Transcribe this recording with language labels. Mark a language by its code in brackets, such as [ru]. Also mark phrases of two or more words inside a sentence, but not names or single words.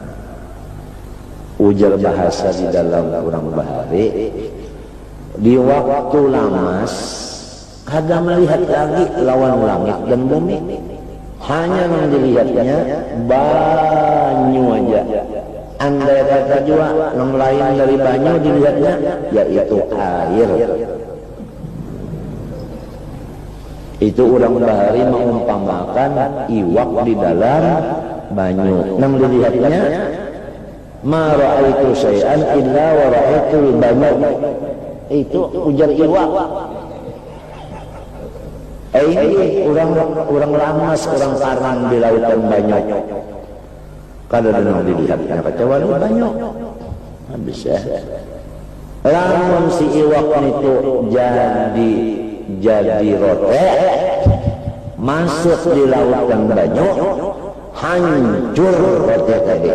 [bjn] Ujar bahasa di dalam kurang bahari di waktu lamas kada melihat lagi lawan langit dan bumi, hanya yang dilihatnya banyu aja. Andai kata juga yang lain dari banyu dilihatnya yaitu air. Itu orang bahari mengumpamakan iwak di dalam banyu, yang dilihatnya [ar] ما رأيت شيئا إلا ورأيت [bjn] banyu. Itu ujar iwak. Ini orang lamas, orang karang di lautan banyu. Kada ada dilihatnya kecuali banyu. Habis ya. Lamun si iwak itu jadi rote masuk di lautan banyu, hancur rote tadi.